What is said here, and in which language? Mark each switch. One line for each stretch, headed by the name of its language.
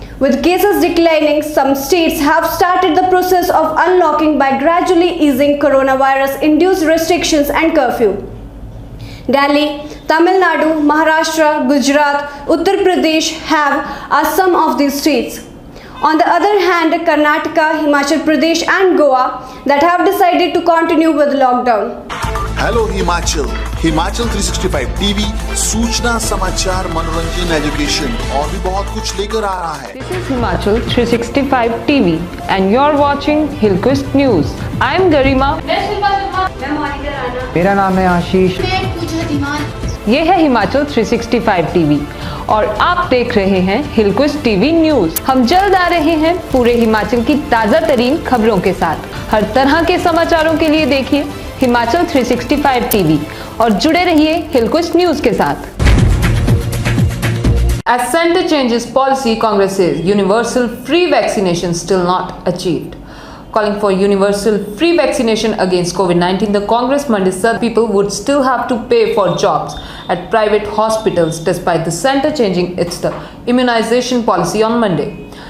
English: With cases declining, some states have started the process of unlocking by gradually easing coronavirus-induced restrictions and curfew. Delhi, Tamil Nadu, Maharashtra, Gujarat, Uttar Pradesh are some of these states. On the other hand, Karnataka, Himachal Pradesh and Goa that have decided to continue with lockdown.
Hindi: Hello Himachal, Himachal 365 TV सूचना, समाचार, मनोरंजन, education और भी बहुत कुछ लेकर आ रहा है।
English: This is Himachal 365 TV and you're watching Hillquist News. I'm Garima.
Hindi: मेरा नाम है आशीष। ये है हिमाचल 365 टीवी और आप देख रहे हैं हिलक्विस्ट टीवी न्यूज। हम जल्द आ रहे हैं पूरे हिमाचल की ताज़ा तरीन खबरों के साथ। हर तरह के समाचारों के लिए देखिए हिमाचल 365 टीवी और जुड़े रहिए हिलक्विस्ट न्यूज के साथ।
English: As centre changes policy, Congress says universal free vaccination still not achieved. Calling for universal free vaccination against COVID-19, the Congress Monday said people would still have to pay for jobs at private hospitals despite the centre changing its immunization policy on Monday.